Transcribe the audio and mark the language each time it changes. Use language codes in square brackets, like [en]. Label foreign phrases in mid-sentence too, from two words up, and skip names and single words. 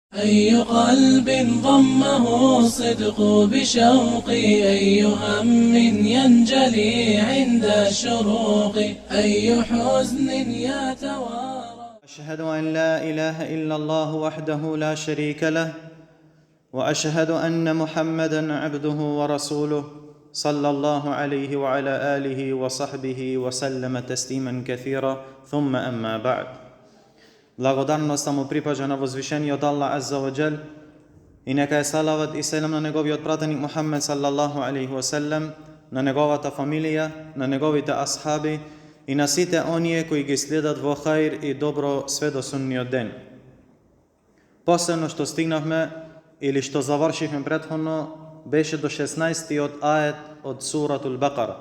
[ar] أي قلب ضمه الصدق بشوق، أي هم ينجلي عند الشروق، أي حزن يتوارى. أشهد أن لا إله إلا الله وحده لا شريك له، وأشهد أن محمدًا عبده ورسوله صلى الله عليه وعلى آله وصحبه وسلم تسليما كثيرا ثم أما بعد. [mk] Благодарност му припаѓа на возвишениот Аллах [ar] عز وجل [mk] и нека е салават и селам на неговиот пратеник Мухаммед [ar] صلى الله عليه وسلم, [mk] на неговата фамилија, на неговите асхаби и на сите оние кои ги следат во хаир и добро све до сунниот ден. Последно што стигнавме или што завршивме претходно беше до 16-тиот аjet од суратул Бакара.